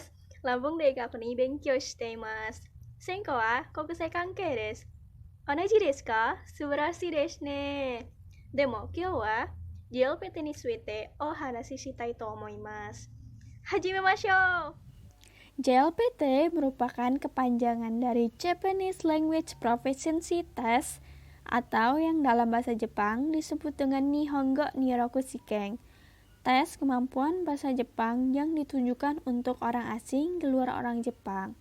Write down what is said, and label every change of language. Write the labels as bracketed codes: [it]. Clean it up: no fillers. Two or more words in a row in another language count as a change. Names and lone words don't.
[ja] ランボンで学に勉強しています。専攻は国際関係です。同じですか？素晴らしいですね。でも今日は JLPT についてお話ししたいと思います。始めましょう。 [id] JLPT merupakan kepanjangan dari Japanese Language Proficiency Test atau yang dalam bahasa Jepang disebut dengan Nihongo Nihongoku Shiken. Tes kemampuan bahasa Jepang yang ditujukan untuk orang asing di luar orang Jepang.